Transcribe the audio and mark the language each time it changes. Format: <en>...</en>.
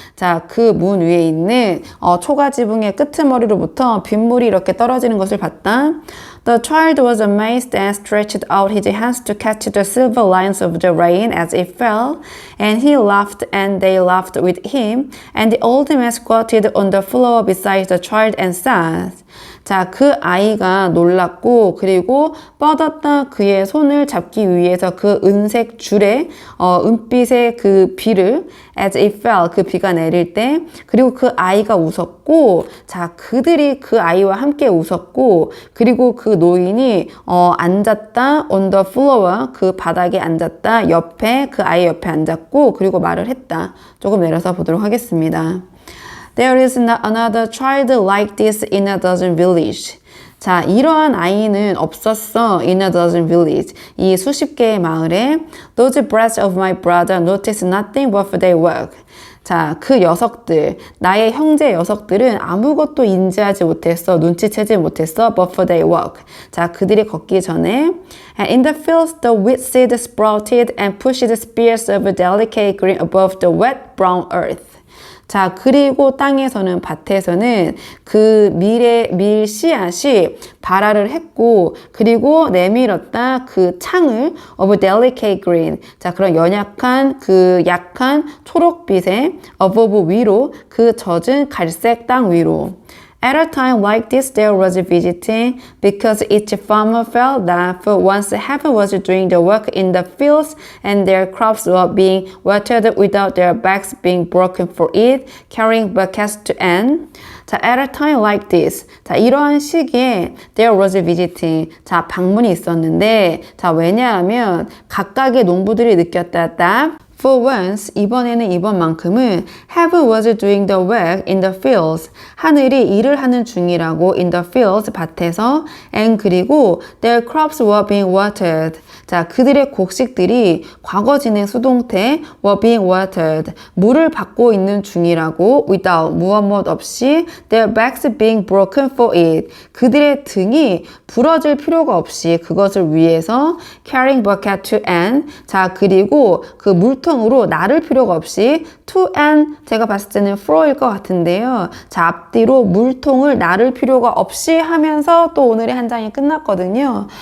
<ko>자, 그 문 위에 있는 초가 지붕의 끄트머리로부터 빗물이 이렇게 떨어지는 것을 봤다.</ko> <en>The child was amazed and stretched out his hands to catch the silver lines of the rain as it fell, and he laughed and they laughed with him, and the old man squatted on the floor beside the child and said,</en> <ko>자, 그 아이가 놀랐고 그리고 뻗었다 그의 손을 잡기 위해서 그 은색 줄에 은빛의 그 비를</ko> <en>as it fell,</en> <ko>그 비가 내릴 때 그리고 그 아이가 웃었고 자, 그들이 그 아이와 함께 웃었고 그리고 그 노인이 앉았다</ko> <en>on the floor,</en> <ko>그 바닥에 앉았다 옆에 그 아이 옆에 앉았고 그리고 말을 했다. 조금 내려서 보도록 하겠습니다.</ko> <en>There is not another child like this in a dozen village.</en> <ko>자, 이러한 아이는 없었어.</ko> <en>In a dozen village.</en> <ko>이 수십 개의 마을에</ko> <en>Those brats of my brother noticed nothing but their work.</en> <ko>자, 그 녀석들, 나의 형제 녀석들은 아무것도 인지하지 못했어. 눈치채지 못했어.</ko> <en>But for their work.</en> <ko>자, 그들이 걷기 전에</ko> <en>And in the fields the wheat seed sprouted and pushed spears of delicate green above the wet brown earth.</en> <ko>자, 그리고 땅에서는, 밭에서는 그 밀 씨앗이 발화를 했고, 그리고 내밀었다 그 창을</ko> <en>of delicate green.</en> <ko>자, 그런 연약한 그 약한 초록빛의</ko> <en>above</en> <ko>위로, 그 젖은 갈색 땅 위로.</ko> <en>At a time like this, there was visiting because each farmer felt that for once heaven was doing the work in the fields and their crops were being watered without their backs being broken for it, carrying buckets to end.</en> <ko>자,</ko> <en>at a time like this.</en> <ko>자, 이러한 시기에</ko> <en>there was visiting.</en> <ko>자, 방문이 있었는데, 자, 왜냐하면 각각의 농부들이 느꼈다.</ko> <en>For once,</en> <ko>이번만큼은</ko> <en>heaven was doing the work in the fields.</en> <ko>하늘이 일을 하는 중이라고</ko> <en>in the fields,</en> <ko>밭에서.</ko> <en>And</en> <ko>그리고</ko> <en>their crops were being watered.</en> <ko>자, 그들의 곡식들이 과거 진행 수동태</ko> <en>were being watered.</en> <ko>물을 받고 있는 중이라고</ko> <en>without,</en> <ko>무엇 없이</ko> <en>their backs being broken for it.</en> <ko>그들의 등이 부러질 필요가 없이 그것을 위해서</ko> <en>carrying bucket to end.</en> <ko>자, 그리고 그 물통으로 나를 필요가 없이</ko> <en>to end,</en> <ko>제가 봤을 때는 fro일 것 같은데요. 자, 앞뒤로 물통을 나를 필요가 없이 하면서 또 오늘의 한 장이 끝났거든요.</ko>